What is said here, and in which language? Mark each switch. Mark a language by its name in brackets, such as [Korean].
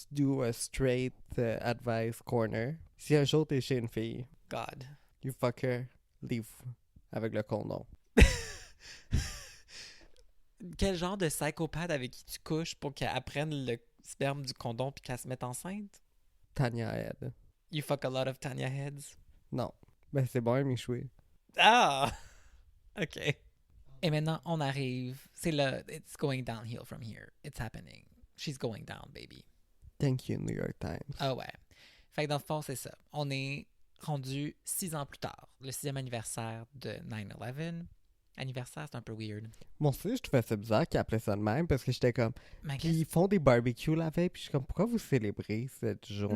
[English] Do a straight advice corner. [French] Si un jour t'es chez une fille, [English] God. you fuck her, leave [French] avec le condom. Quel genre de psychopathe avec qui tu couches pour qu'elle apprenne le sperme du condom puis qu'elle se mette enceinte? Tanya Head. [English] You fuck a lot of Tanya heads? [French] Non. Ben c'est bon, Michoui. Ah! OK. Et maintenant, on arrive. C'est là. [English] It's going downhill from here. It's happening. She's going down, baby. Thank you, New York Times. [French] Ah ouais. Fait que dans le fond, c'est ça. On est rendu 6 ans plus tard. Le 6e anniversaire de 9/11. Anniversaire, c'est un peu weird. Moi aussi, je trouvais ça bizarre qu'ils appelaient ça de même parce que j'étais comme. Mais Puis ils font des barbecues la veille, puis je suis comme, pourquoi vous célébrez cette journée?